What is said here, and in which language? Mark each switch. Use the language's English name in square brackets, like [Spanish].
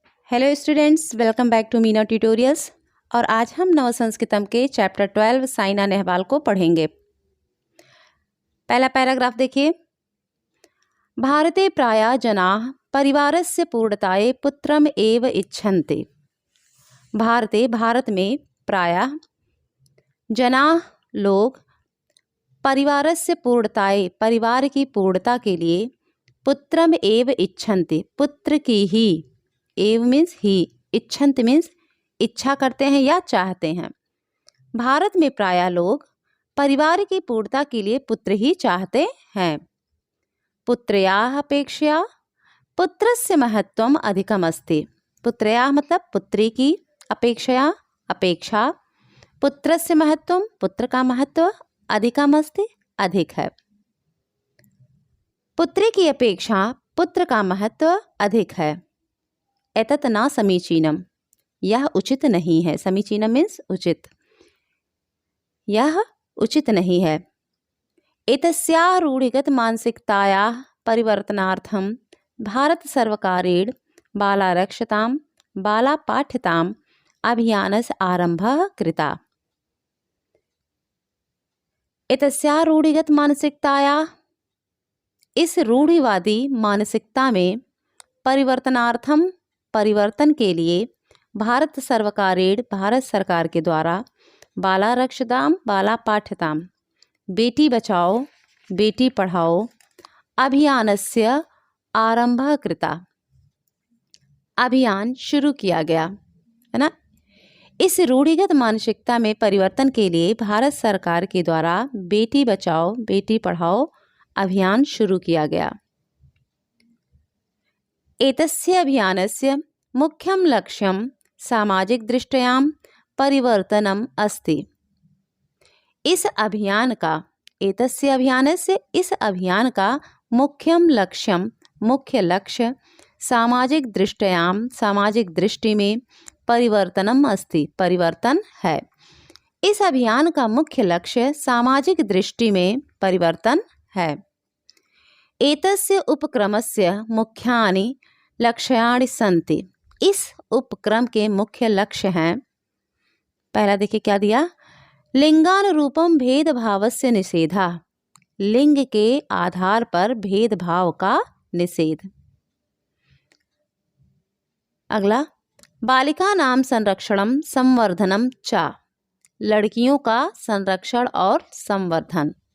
[English] Hello students, welcome back to Meena tutorials. [Hindi] और आज हम नव संस्कृतम के चैप्टर 12 साइना नेहवाल को पढ़ेंगे। पहला पैराग्राफ देखिए। [Sanskrit] भारते प्रायः जनाः परिवारस्य पूर्णताये पुत्रम एव इच्छन्ति। [Hindi] भारत में प्रायः जनाः लोग परिवारस्य पूर्णताये परिवार की पूर्णता के लिए [Sanskrit] पुत्रम एव इच्छन्ति [Hindi] पुत्र की ही, एव मीन्स ही, इच्छन्ति मीन्स इच्छा करते हैं या चाहते हैं। भारत में प्रायः लोग परिवार की पूर्णता के लिए पुत्र ही चाहते हैं। [Sanskrit] पुत्र्याः अपेक्षया पुत्रस्य महत्वम् अधिकम् अस्ति। [Hindi] पुत्र्याः मतलब पुत्री की, अपेक्षया अपेक्षा, पुत्रस्य महत्वम् पुत्र का महत्व, अधिकम् अस्ति अधिक है। पुत्री की अपेक्षा पुत्र का महत्व अधिक है। [Sanskrit] एतत् न समीचीनम, [Hindi] यह उचित नहीं है। समीचीनम मीन्स उचित, यह उचित नहीं है। [Sanskrit] एतस्याः रूढ़िगत मानसिकतायाः परिवर्तनार्थं भारत सर्वकारेण बालारक्षतां बालापाठ्यताम् अभियानस्य आरम्भः कृतः। एतस्याः रूढ़िगत मानसिकतायाः, [Hindi] इस रूढ़िवादी मानसिकता में परिवर्तनार्थम परिवर्तन के लिए भारत सर्वकारेण भारत सरकार के द्वारा बालारक्षताम बालापाठ्यताम बेटी बचाओ बेटी पढ़ाओ [Sanskrit] अभियानस्य आरंभः कृता, [Hindi] अभियान शुरू किया गया है ना। इस रूढ़िगत मानसिकता में परिवर्तन के लिए भारत सरकार के द्वारा बेटी बचाओ बेटी पढ़ाओ अभियान शुरू किया गया। [Sanskrit] एतस्य अभियानस्य मुख्यं लक्ष्यं सामाजिक दृष्ट्यां परिवर्तनम् अस्ति। [Hindi] इस अभियान का, [Sanskrit] एतस्य अभियानस्य, [Hindi] इस अभियान का मुख्यं लक्ष्यं, मुख्य लक्ष्य सामाजिक दृष्ट्यां, सामाजिक दृष्टि में परिवर्तनम् अस्ति, परिवर्तन है। इस अभियान का मुख्य लक्ष्य सामाजिक दृष्टि में परिवर्तन है। [Sanskrit] एतस्य उपक्रमस्य मुख्यानि लक्ष्याणि सन्ति। [Hindi] इस उपक्रम के मुख्य लक्ष्य हैं, पहला देखिए क्या दिया, [Sanskrit] लिंगानुरूपम भेदभावस्य निषेधः, [Hindi] लिंग के आधार पर भेदभाव का निषेध। अगला, [Sanskrit] बालिकानां संरक्षणम संवर्धनम च, [Hindi] लड़कियों का संरक्षण और संवर्धन।